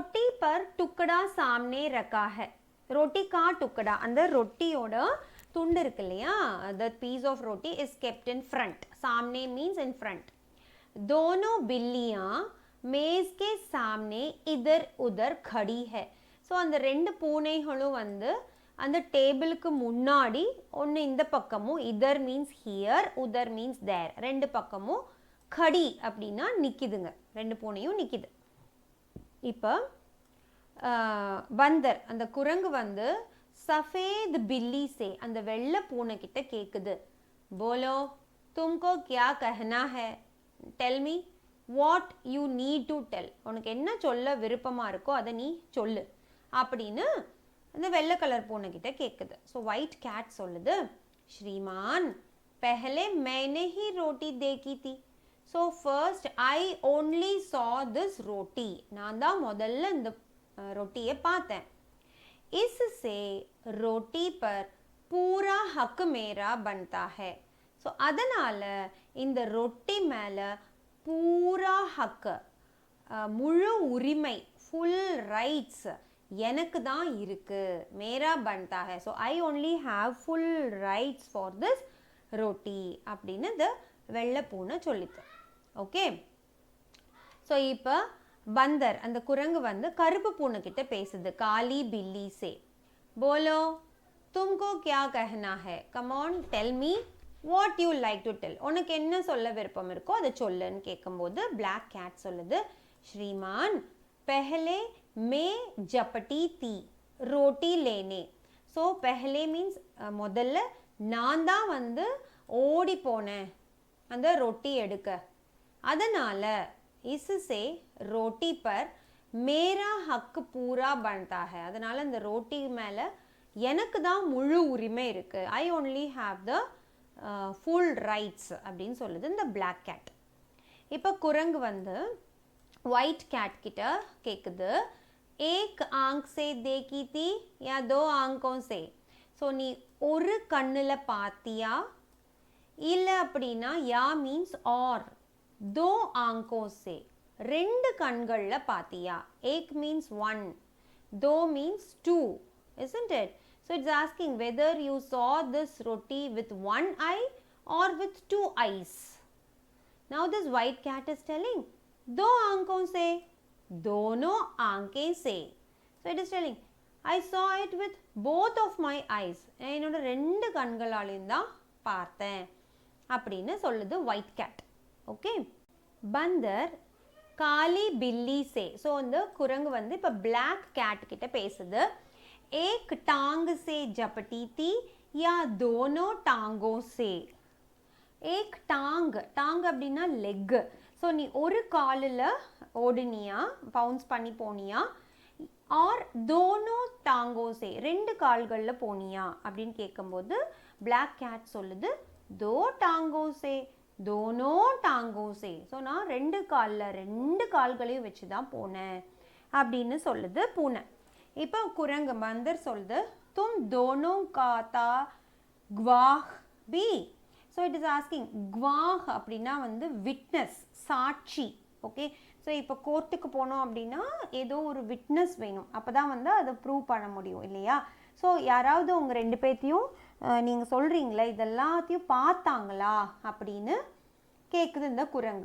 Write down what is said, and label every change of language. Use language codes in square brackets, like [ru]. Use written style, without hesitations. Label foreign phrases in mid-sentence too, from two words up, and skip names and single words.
[hi] रोटी पर टुकड़ा सामने रखा है. रोटी का टुकड़ा [ta] அந்த ரொட்டியோட துண்டு இருக்கு இல்லையா, [en] the piece of roti is kept in front. सामने means in front. [hi] दोनों बिल्लियां मेज के सामने इधर उधर खड़ी है. [ta] ஸோ அந்த ரெண்டு பூனைகளும் வந்து அந்த டேபிளுக்கு முன்னாடி ஒன்று இந்த பக்கமும், இதர் [en] means here, [ta] உதர் [en] means there, [ta] ரெண்டு பக்கமும் கடி அப்படின்னா நிற்கிதுங்க, ரெண்டு பூனையும் நிற்கிது. இப்போ பந்தர் அந்த குரங்கு வந்து [hi] सफ़ेद बिल्ली से [ta] அந்த வெள்ளை பூனை கிட்ட கேட்குது. [hi] बोलो तुमको क्या कहना है, [en] tell me what you need to tell, [ta] உனக்கு என்ன சொல்ல விருப்பமாக இருக்கோ அதை நீ சொல்லு அப்படின்னு அந்த வெள்ளை கலர் பூனை கிட்ட கேட்குது. [en] so white cat [hi] சொல்லுது, श्रीमान पहले मैंने ही रोटी देखी थी, [en] so first I only saw this roti, [ta] நான் தான் முதல்ல இந்த ரொட்டியை பார்த்தேன். [hi] इससे रोटी पर पूरा हक मेरा बनता है, [ta] ஸோ அதனால் இந்த ரொட்டி மேலே [hi] पूरा हक़ [ta] முழு உரிமை, [en] full rights [ta] எனக்கு தான் இருக்கு, [hi] मेरा बनता है, [en] so I only have full rights for this roti [ta] அப்படின்னு இந்த வெள்ளை பூனை சொல்லித்து. ஓகே, ஸோ இப்போ பந்தர் அந்த குரங்கு வந்து கருப்பு பூனை கிட்ட பேசுது. [hi] काली बिल्ली से बोलो तुमको क्या कहना है, [en] come on tell me what you like to tell, [ta] உனக்கு என்ன சொல்ல விருப்பம் இருக்கோ அதை சொல்லுன்னு கேட்கும்போது [en] black cat [ta] சொல்லுது, [hi] श्रीमान पहले मैं झपटी थी रोटी लेने, [ta] ஸோ பெஹலே மீன்ஸ் முதல்ல நான் தான் வந்து ஓடி போனேன் அந்த ரொட்டி எடுக்க, அதனால் [hi] इससे रोटी पर मेरा हक पूरा बनता है, [ta] அதனால் இந்த ரோட்டி மேலே எனக்கு தான் முழு உரிமை இருக்குது, [en] I only have the full rights [ta] அப்படின்னு சொல்லுது இந்த [en] black cat. [ta] இப்போ குரங்கு வந்து [en] white cat [ta] கிட்ட கேட்குது, [hi] एक आंख से देखी थी या दो आंखों से, [ta] ஸோ நீ ஒரு கண்ணில் பார்த்தியா, இல்லை அப்படின்னா யா [en] means or, [hi] दो आंखों से [ta] ரெண்டு கண்களில் பார்த்தியா, ஏக் [en] means one, [ta] தோ [en] means two, isn't it? So it's asking whether you saw this roti with one eye or with two eyes. Now this white cat is telling, [hi] दो आंखों से, दोनों आंखें से, [en] so it is telling I saw it with both of my eyes, [ta] என்னோட ரெண்டு கண்களாலையும் தான் பார்த்தேன் அப்படின்னு சொல்லுது [en] white cat. [ta] ஓகே, [hi] बंदर काली बिल्ली से, [ta] ஸோ அந்த குரங்கு வந்து இப்போ [en] black cat [ta] கிட்ட பேசுது. [hi] एक टांग से झपटी थी या दोनों टांगों से, एक टांग, टांग [ta] அப்படின்னா லெக், ஸோ நீ ஒரு காலில் ஓடுனியா, பவுன்ஸ் பண்ணி போனியா, ஆர் [hi] दोनों टांगों से [ta] ரெண்டு கால்களில் போனியா அப்படின்னு கேட்கும்போது [en] black cat [ta] சொல்லுது, [hi] दो टांगों से दोनों टांगों से, [ta] ஸோ நான் ரெண்டு கால்களையும் வச்சு தான் போனேன் அப்படின்னு சொல்லுது பூனை. இப்போ குரங்கு பந்தர் சொல்லுது, [hi] तुम दोनों का था गवाह भी, [en] so it is asking [ta] குவாஹ் அப்படின்னா வந்து விட்னஸ், சாட்சி. ஓகே, ஸோ இப்போ கோர்ட்டுக்கு போனோம் அப்படின்னா ஏதோ ஒரு விட்னஸ் வேணும், அப்போ தான் வந்து அதை ப்ரூவ் பண்ண முடியும் இல்லையா. ஸோ யாராவது உங்கள் ரெண்டு பேர்த்தையும் நீங்கள் சொல்கிறீங்களே இதெல்லாத்தையும் பார்த்தாங்களா அப்படின்னு கேட்குது இந்த குரங்கு.